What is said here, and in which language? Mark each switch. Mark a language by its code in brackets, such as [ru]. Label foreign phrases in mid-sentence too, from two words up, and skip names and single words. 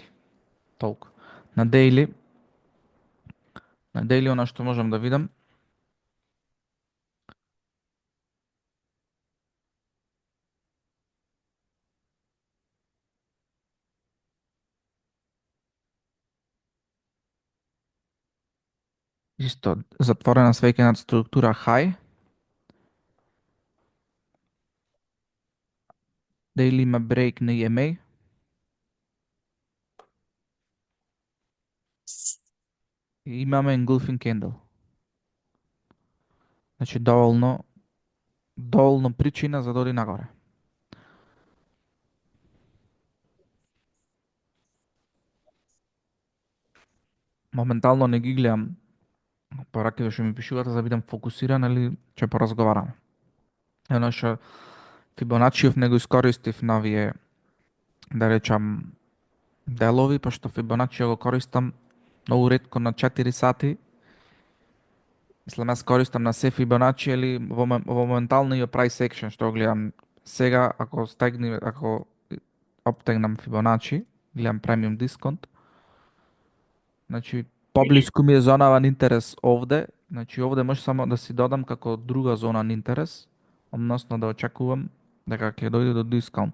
[mk] Толку. На daily она што можам да видам исто затворена свеќа над структура high. Daily има break на EMA. И имаме [en] engulfing candle. [mk] Значи доволно причина за да оди нагоре. Моментално не ги гледам пораките што ми пишувате за да бидам фокусиран или ќе поразговарам. Едно што Фибоначиов не го искористив на овие, да речам, делови, пошто Фибоначи го користам многу ретко на 4 сати. Мислам, јас користам на се Фибоначи или во моменталниот [en] price action [mk] што го гледам сега, ако оптегнам Фибоначи, гледам премиум дисконт. Значи, поблиску ми е зонава на интерес овде. Значи, овде може само да си додам како друга зона на интерес, односно да очекувам дека ќе дојде до дискаунт.